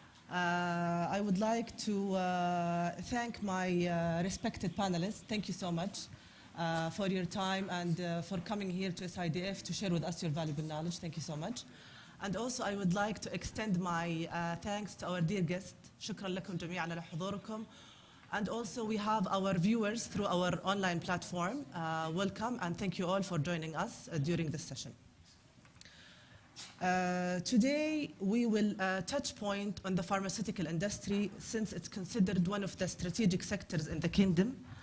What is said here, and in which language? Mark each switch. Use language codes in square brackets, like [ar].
[en] I would like to thank my respected panelists. Thank you so much for your time and for coming here to SIDF to share with us your valuable knowledge. Thank you so much. And also I would like to extend my thanks to our dear guests. [ar] شكرا لكم جميعا على حضوركم. [en] And also we have our viewers through our online platform. Welcome and thank you all for joining us during this session. Today we will touch point on the pharmaceutical industry since it's considered one of the strategic sectors in the kingdom.